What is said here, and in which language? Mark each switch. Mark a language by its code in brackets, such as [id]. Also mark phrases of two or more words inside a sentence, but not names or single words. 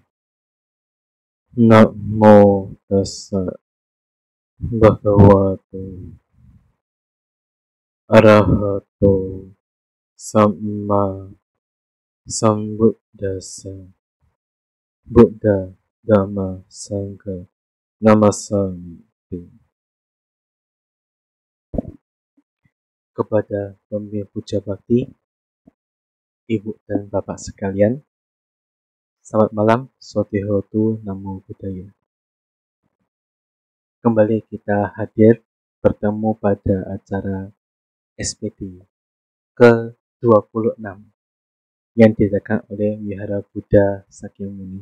[pi] Namo tassa bhagavato arahato samma sambuddhassa. Buddha, Dhamma, Sangha, Namasami. [id] Kepada pemimpin puja bakti, ibu dan bapak sekalian, selamat malam, [pi] Sotihotu Namo Buddhaya. [id] Kembali kita hadir bertemu pada acara SPD ke-26 yang diadakan oleh Wihara Buddha Sakyamuni.